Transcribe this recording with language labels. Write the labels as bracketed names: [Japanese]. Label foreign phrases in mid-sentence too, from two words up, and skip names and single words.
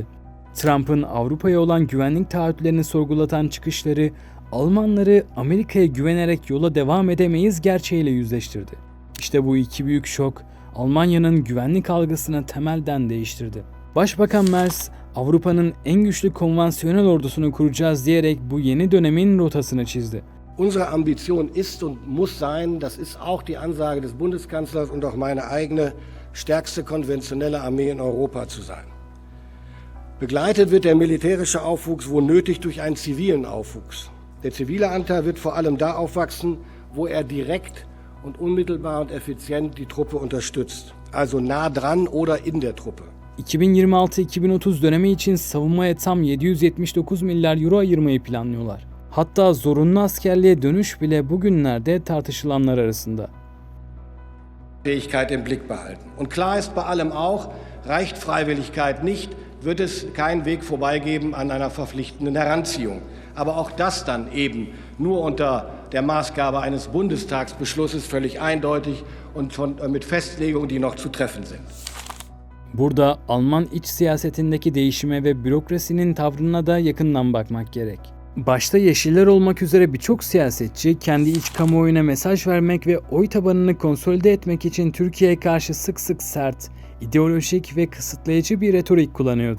[Turkish] Trump'ın Avrupa'ya olan güvenlik taahhütlerini sorgulatan çıkışları Almanları Amerika'ya güvenerek yola devam edemeyiz gerçeğiyle yüzleştirdi. İşte bu iki büyük şok Almanya'nın güvenlik algısını temelden değiştirdi. Başbakan Merz, Avrupa'nın en güçlü konvansiyonel ordusunu kuracağız diyerek bu yeni dönemin rotasını çizdi. [German] Unsere Ambition ist und muss sein, das ist auch die Ansage des Bundeskanzlers und auch meine eigene, stärkste konventionelle Armee in Europa zu sein. Begleitet wird der militärische Aufwuchs wo nötig durch einen zivilen Aufwuchs. Der zivile Anteil wird vor allem da aufwachsen, wo er direkt und unmittelbar und effizient die Truppe unterstützt. Also nah dran oder in der Truppe. [Turkish] 2026-2030 dönemi için savunmaya tam 779 milyar euro ayırmayı planlıyorlar. Hatta zorunlu askerliğe dönüş bile bugünlerde tartışılanlar arasında. [German] Fähigkeit im Blick behalten. Und klar ist bei allem auch, reicht Freiwilligkeit nicht, wird es keinen Weg vorbei geben an einer verpflichtenden Heranziehung. Aber auch das dann eben nur unter der Maßgabe eines Bundestagsbeschlusses völlig eindeutig und mit Festlegungen, die noch zu treffen sind. [Turkish] Burada Alman iç siyasetindeki değişime ve bürokrasinin tavrına da yakından bakmak gerek. Başta Yeşiller olmak üzere birçok siyasetçi kendi iç kamuoyuna mesaj vermek ve oy tabanını konsolide etmek için Türkiye'ye karşı sık sık sert, ideolojik ve kısıtlayıcı bir retorik kullanıyordu.